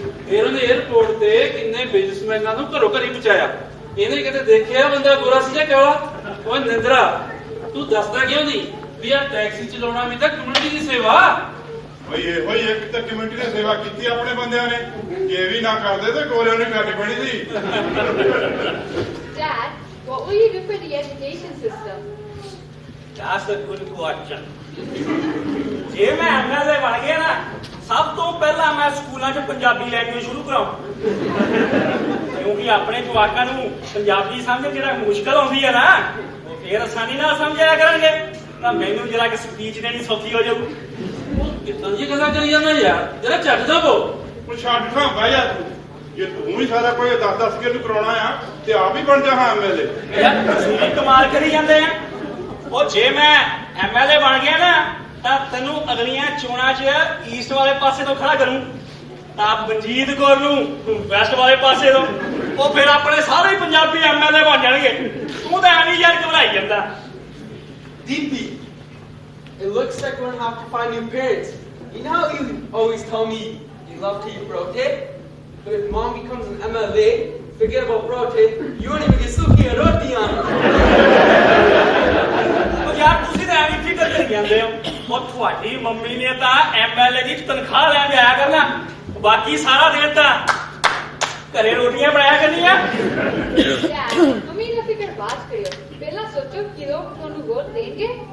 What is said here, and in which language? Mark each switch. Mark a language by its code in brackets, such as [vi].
[pa] ਫਿਰ ਉਹਨੇ 에ਅਰਪੋਰਟ ਤੇ ਕਿੰਨੇ ਬਿਜ਼ਨਸਮੈਨਾਂ ਨੂੰ ਘਰੋਂ ਘਰੀ ਪਹੁੰਚਾਇਆ, ਇਹਨੇ ਕਦੇ ਦੇਖਿਆ ਬੰਦਾ ਗੋਰਾ ਸੀ ਜਾਂ ਕਾਲਾ? ਓਏ ਨਿੰਦਰਾ, ਤੂੰ ਦੱਸਦਾ ਕਿਉਂ ਨਹੀਂ ਵੀ ਆ ਟੈਕਸੀ ਚਲਾਉਣਾ ਵੀ ਤਾਂ ਕਮਿਊਨਿਟੀ ਦੀ ਸੇਵਾ? ਬਈ ਇਹੋ ਹੀ ਇੱਕ ਤਾਂ ਕਮਿਊਨਿਟੀ ਨੇ ਸੇਵਾ ਕੀਤੀ ਆਪਣੇ ਬੰਦਿਆਂ ਨੇ, ਜੇ ਵੀ ਨਾ ਕਰਦੇ ਤੇ ਗੋਰਿਆਂ ਨੂੰ ਕਰਨੀ ਪੈਣੀ ਸੀ। [en] Dad, what will you do for the education system? That's a good question. [pa] ਜੇ ਮੈਂ ਐਮਐਲਏ ਬਣ ਗਿਆ ਨਾ, ਸਭ ਤੋਂ ਪਹਿਲਾਂ ਮੈਂ ਸਕੂਲਾਂ 'ਚ ਪੰਜਾਬੀ ਲੈਂਗੁਏਜ ਸ਼ੁਰੂ ਕਰਾਉਂ, ਕਿਉਂਕਿ ਆਪਣੇ ਜਵਾਕਾਂ ਨੂੰ ਪੰਜਾਬੀ ਸਮਝ ਜਿਹੜਾ ਮੁਸ਼ਕਲ ਆਉਂਦੀ ਹੈ ਨਾ, ਉਹ ਫੇਰ ਆਸਾਨੀ ਨਾਲ ਸਮਝਿਆ ਕਰਨਗੇ, ਤਾਂ ਮੈਨੂੰ ਜਿਹੜਾ ਕਿ ਸਪੀਚ ਦੇਣੀ ਸੌਖੀ ਹੋ ਜਾਊ। ਕਿੱਦਾਂ ਦੀ ਗੱਲਾਂ ਕਰੀ ਜਾਂਦਾ ਯਾਰ, ਜਰਾ ਛੱਡ ਦਵੋ। ਉਹ ਛੱਡ ਖਾਂ ਬਹਿ ਜਾ ਤੂੰ, ਜੇ ਤੂੰ ਹੀ ਸਾਰਾ ਕੋਈ 10-10 ਕੇ ਨੂੰ ਕਰਾਉਣਾ ਆ ਤੇ ਆਪ ਹੀ ਬਣ ਜਾ ਹਾਂ ਐਮਐਲਏ। ਯਾਰ ਤੁਸੀਂ ਵੀ ਕਮਾਲ ਕਰੀ ਜਾਂਦੇ ਆ। ਉਹ ਜੇ ਮੈਂ ਐਮਐਲਏ ਬਣ ਗਿਆ ਨਾ, ਤਾਂ ਤੈਨੂੰ ਅਗਲੀਆਂ ਚੋਣਾਂ 'ਚ ਈਸਟ ਵਾਲੇ ਪਾਸੇ ਤੋਂ ਖੜਾ ਕਰੂੰ, ਤਾਂ ਮਨਜੀਤ ਕੌਰ ਨੂੰ ਵੈਸਟ ਵਾਲੇ ਪਾਸੇ ਤੋਂ। ਉਹ ਫਿਰ ਆਪਣੇ ਸਾਰੇ ਪੰਜਾਬੀ ਐਮਐਲਏ ਬਣ ਜਾਣਗੇ। ਤੂੰ ਤਾਂ ਐਵੇਂ ਯਾਰ ਘਬਰਾਈ ਜਾਂਦਾ। [en] DP, it looks like we're gonna have to find new parents. You know how you always tell me you love to eat brote? But if mom becomes an MLA, forget about brote. You won't even get suki and roti on. [pa] ਉਹ ਯਾਰ ਤੁਸੀਂ ਤਾਂ ਐਵੇਂ ਫਿਕਰ ਕਰੀ ਜਾਂਦੇ ਹੋ। ਉਹ ਤੁਹਾਡੀ ਮੰਮੀ ਨੇ ਤਾਂ ਐਮਐਲਏ ਦੀ ਤਨਖਾਹ ਲੈਣ ਜਾਇਆ ਕਰਨਾ, ਬਾਕੀ ਸਾਰਾ ਦਿਨ ਤਾਂ ਘਰੇ ਰੋਟੀਆਂ ਬਣਾਇਆ ਕਰਨੀਆਂ। Dad, ਮੰਮੀ ਦਾ ਫਿਕਰ ਬਾਅਦ ਕਰਿਓ, ਪਹਿਲਾਂ ਸੋਚੋ ਕਿ ਲੋਕ ਤੁਹਾਨੂੰ ਵੋਟ ਦੇਣਗੇ।